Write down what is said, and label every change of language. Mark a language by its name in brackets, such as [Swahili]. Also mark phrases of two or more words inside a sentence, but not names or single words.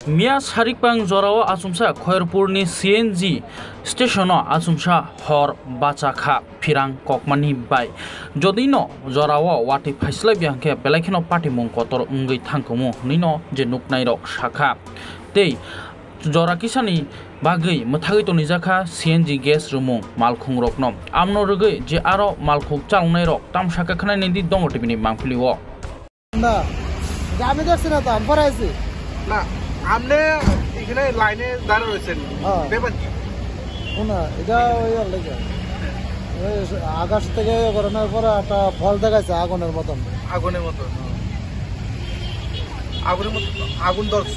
[Kok Borok] मिया सारिकपां जराव आसुमसा खयरपुरनि सीएनजी स्टेशनाव आसुमसा हर बाचाखा फिरां ककमानि बाय जदिनो जराव वाटी फाइसलाय बिहांखे बेलायखिनो पार्टी मुं कतर उंगै थांखोमु निनो जे नुकनाय रक शाखा तै जरा किसानी बागै मथागै तनिजाखा सीएनजी गेस रुमु मालखुं रकनो आमनो रगै जे आरो मालखुं चालनाय रक ताम शाखा खानाय नेदि दङ टिबिनि मांफिलिओ [Bangla] না আমি দেখছি না তো আমি পড়াইছি না আপনি এখানে লাইনে দাঁড়িয়ে রয়েছেন ব্যাপার কি না এটা ওই লাগে ওই আকাশ থেকে গরমের পরে একটা ফল দেখাচ্ছে আগুনের মতন আগুনের মতো আগুন ধরছে